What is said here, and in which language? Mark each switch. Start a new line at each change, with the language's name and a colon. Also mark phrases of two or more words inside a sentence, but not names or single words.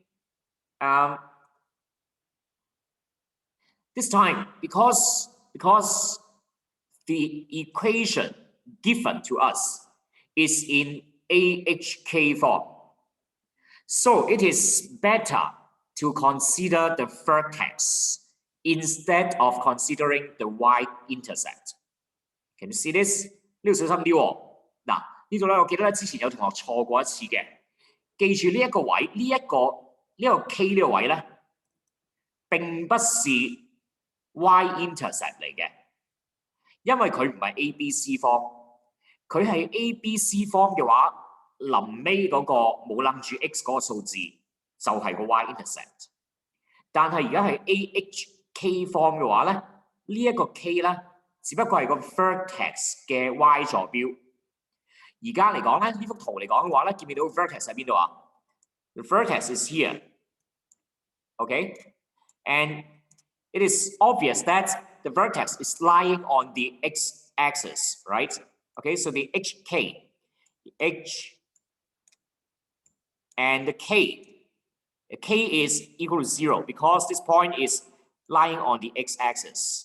English: This time, because the equation given to us is in AHK form, so it is better to consider the vertex instead of considering the y-intercept. Can you see this?
Cantonese: 呢度小心啲喎。嗱，呢度咧，我記得咧之前有同學錯過一次嘅，記住呢一個位，呢一個 K 呢個位咧，並不是 y-intercept 嚟嘅，因為佢唔係 ABC form， 佢係 ABC form 嘅話，臨尾嗰個冇諗住 x 嗰個數字就係個 y-intercept。但係而家係 AHK form 嘅話咧，呢一個 K 咧，只不過係個 vertex 嘅 y 坐標。而家嚟講咧，呢幅圖嚟講嘅話咧，見唔見到 vertex 喺邊度啊 ？
English: The vertex is here. Okay, and it is obvious that the vertex is lying on the x-axis, right? Okay, so the HK, H, and the K is equal to 0 because this point is lying on the x-axis.